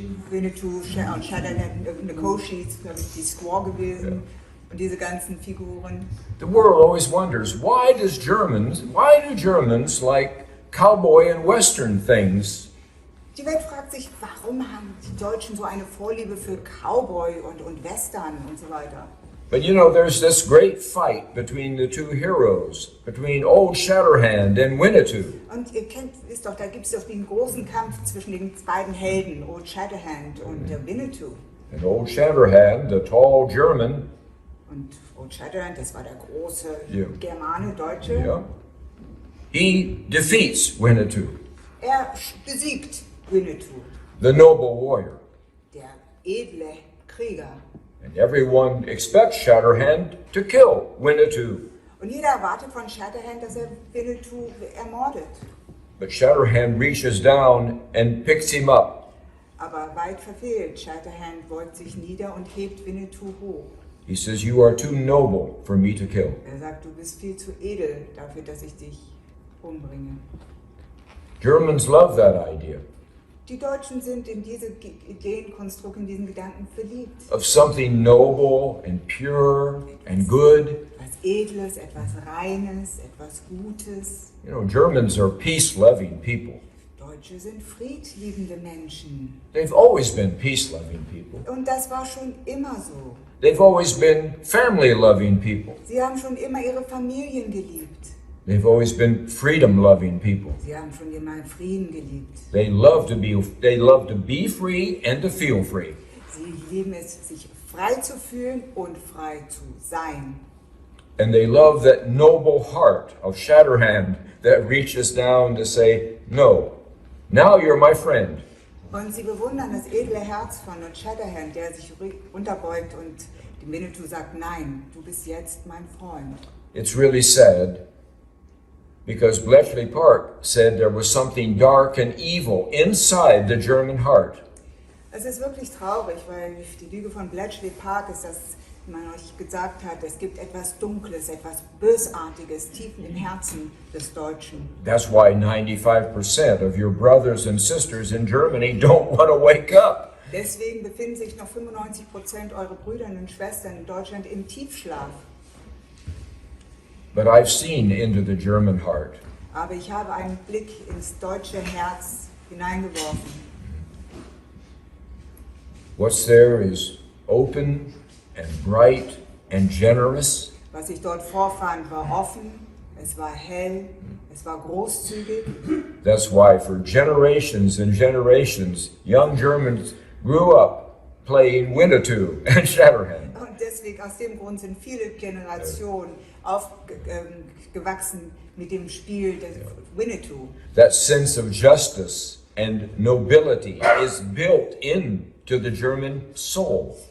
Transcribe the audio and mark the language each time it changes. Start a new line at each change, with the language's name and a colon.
German: Winnetou und Shatterhand, Nekoshi ist, glaube ich, die Squaw gewesen und diese ganzen Figuren.
English: The world always wonders, why do Germans like cowboy and western things?
German: Die Welt fragt sich, warum haben die Deutschen so eine Vorliebe für Cowboy und Western und so weiter?
English: But you know, there's this great fight between the two heroes, between Old Shatterhand and Winnetou.
German: Und ihr wisst doch, da gibt es doch den großen Kampf zwischen den beiden Helden, Old Shatterhand und Winnetou.
English: And Old Shatterhand, the tall German,
German: Und Old Shatterhand, das war der große Ja. Germane, Deutsche,
English: yeah, he defeats Winnetou,
German: er besiegt Winnetou,
English: the noble warrior.
German: der edle Krieger.
English: And everyone expects Shatterhand to kill Winnetou.
German: Und jeder erwartet von Shatterhand, dass er Winnetou ermordet.
English: But Shatterhand reaches down and picks him up.
German: Aber weit verfehlt, Shatterhand beugt sich nieder und hebt Winnetou hoch.
English: He says, "You are too noble for me to kill."
German: Er sagt, du bist viel zu edel dafür, dass ich dich umbringe.
English: Germans love that idea
German: Die Deutschen sind in diese Ideenkonstrukt, in diesen Gedanken verliebt.
English: of something noble and pure and good.
German: Etwas Edles, etwas Reines, etwas Gutes.
English: You know, Germans are peace-loving people.
German: Deutsche sind friedliebende Menschen.
English: They've always been peace-loving people.
German: Und das war schon immer so.
English: They've always been family-loving people.
German: Sie haben schon immer ihre Familien geliebt.
English: They've always been freedom-loving people.
German: Sie haben schon immer Frieden geliebt.
English: They love to be free and to feel free.
German: Sie lieben es, sich frei zu fühlen und frei zu sein.
English: And they love that noble heart of Shatterhand that reaches down to say, no, now you're my friend.
German: Und sie bewundern das edle Herz von Shatterhand, der sich runterbeugt und dem Winnetou sagt, nein, du bist jetzt mein Freund.
English: It's really sad because Bletchley Park said there was something dark and evil inside the German heart.
German: Es ist wirklich traurig, weil die Lüge von Bletchley Park ist, dass man euch gesagt hat, es gibt etwas Dunkles, etwas Bösartiges tief im Herzen des Deutschen.
English: That's why 95% of your brothers and sisters in Germany don't want to wake up.
German: Deswegen befinden sich noch 95% eurer Brüder und Schwestern in Deutschland im Tiefschlaf.
English: But I've seen into the German heart.
German: Aber ich habe einen Blick ins deutsche Herz hineingeworfen.
English: What's there is open and bright and generous.
German: Was ich dort vorfand, war offen, es war hell, es war großzügig.
English: That's why for generations and generations, young Germans grew up playing Winnetou and Shatterhand.
German: Und deswegen, aus dem Grund sind viele Generationen aufgewachsen mit dem Spiel des Winnetou.
English: That sense of justice and nobility is built into the German soul.